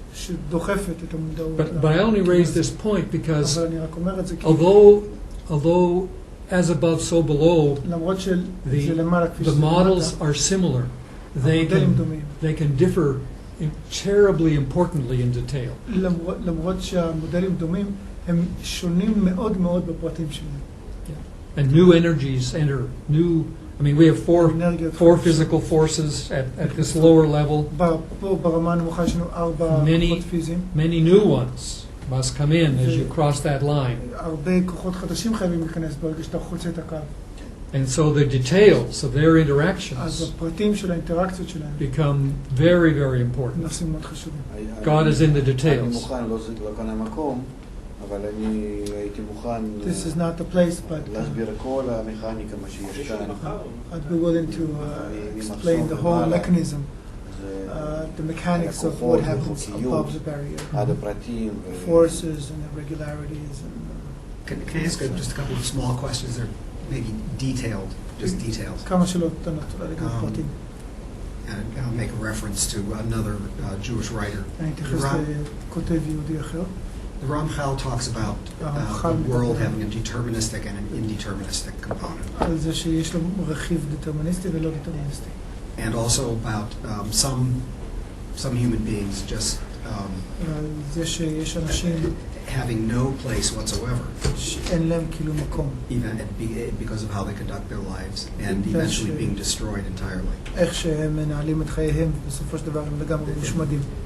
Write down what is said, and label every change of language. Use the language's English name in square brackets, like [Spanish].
[Hebrew] שדוחפת את המודעות. [English] But I only raise this point because [Hebrew] אבל אני רק אומר את זה כי [English] although as above, so below, [Hebrew] למרות שזה למעלה כפי [English] the [Hebrew] שזה [English] models [Hebrew] למטה, [English] are similar. [Hebrew] המודלים דומים. [English] They can differ terribly importantly in detail. [Hebrew] למרות שהמודלים דומים, הם שונים מאוד מאוד בפרטים שלהם. [English] And new energies enter, I mean, we have four physical forces at this lower level. [Hebrew] פה ברמה הנמוכה יש לנו 4 כוחות פיזיים. [English] Many new ones must come in as you cross that line. [Hebrew] הרבה כוחות חדשים חייבים להיכנס ברגע שאתה חוצה את הקו. [English] And so the details of their [Hebrew] אז [English] interactions [Hebrew] הפרטים של האינטראקציות שלהם [English] become very, very important. [Hebrew] נושאים מאוד חשובים. [English] God is in the [Hebrew] אני [English] details. [Hebrew] מוכן, לא כאן המקום, אבל אני הייתי מוכן [English] This is not the place, but [Hebrew] להסביר כל המכניקה, מה שיש כאן. [English] I'd be willing to explain the whole mechanism, the mechanics of what happens above the barrier, [Hebrew] עד הפרטים. [English] forces and irregularities. And, Can I ask just a couple of small questions? They're maybe detailed, just details. [Hebrew] כמה שאלות קטנות, אולי לגבי פרטים. [English] And I'll make a reference to another Jewish writer. [Hebrew] אני אתייחס לכותב יהודי אחר. [English] The Ramchal talks about the world having a deterministic and an indeterministic component. [Hebrew] על זה שיש לו רכיב דטרמיניסטי ולא דטרמיניסטי. [English] And also about some human beings just [Hebrew] זה שיש אנשים [English] having no place whatsoever, [Hebrew] שאין להם כאילו מקום. [English] because of how they conduct their lives, and eventually being destroyed entirely. [Hebrew] איך שהם מנהלים את חייהם, ובסופו של דבר הם לגמרי מושמדים.